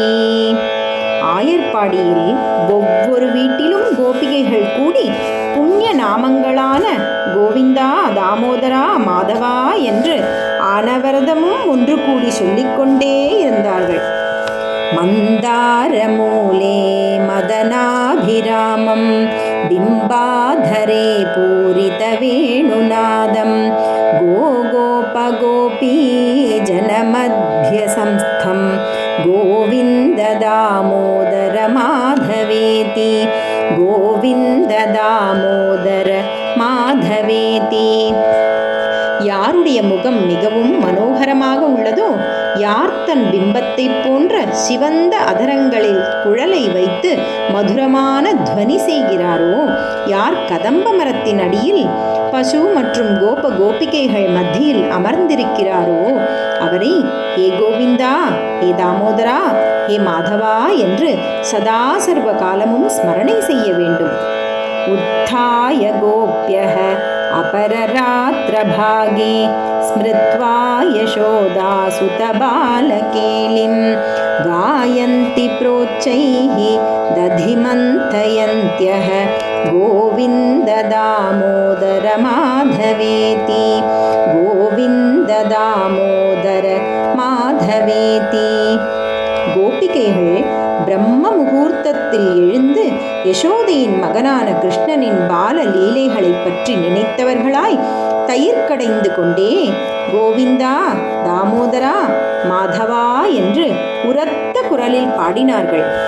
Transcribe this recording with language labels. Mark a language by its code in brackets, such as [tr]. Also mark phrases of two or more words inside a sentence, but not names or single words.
[ta] ஆயர்பாடியில் ஒவ்வொரு வீட்டிலும் கோபிகைகள் கூடி புண்ணிய நாமங்களான கோவிந்தா, தாமோதரா, மாதவா என்று ஆனவரதமும் ஒன்று கூடி சொல்லிக்கொண்டே இருந்தார்கள். [sa] मन्दार मूले मदनाभिरामं बिम्बाधरे पूरितवेणुनादं गोगोपगोपी जनमध्यसंस्थं गोविन्द दामोदर माधवेति गोविन्द दामोदर माधवेति. [ta] யாருடைய முகம் மிகவும் மனோகரமாக உள்ளதோ, யார் தன் பிம்பத்தை போன்ற சிவந்த அதரங்களில் குழலை வைத்து மதுரமான துவனி செய்கிறாரோ, யார் கதம்ப மரத்தின் அடியில் பசு மற்றும் கோப கோபிகைகள் மத்தியில் அமர்ந்திருக்கிறாரோ அவரை ஹே கோவிந்தா, ஹே தாமோதரா, ஹே மாதவா என்று சதா சர்வ காலமும் ஸ்மரணை செய்ய வேண்டும். [sa] उत्थाय गोप्यः अपररात्रभागे स्मृत्वा यशोदासुतबालकेलिं गायन्ति प्रोच्चैः दधिमन्थयन्त्यः गोविन्द दामोदर माधवेति गोविन्द दामोदर माधवेति. [ta] கோபிகைகள் பிரம்ம முகூர்த்தத்தில் எழுந்து யசோதையின் மகனான கிருஷ்ணனின் பால லீலைகளை பற்றி நினைத்தவர்களாய் தயிர் கடைந்து கொண்டே கோவிந்தா, தாமோதரா, மாதவா என்று உரத்த குரலில் பாடினார்கள்.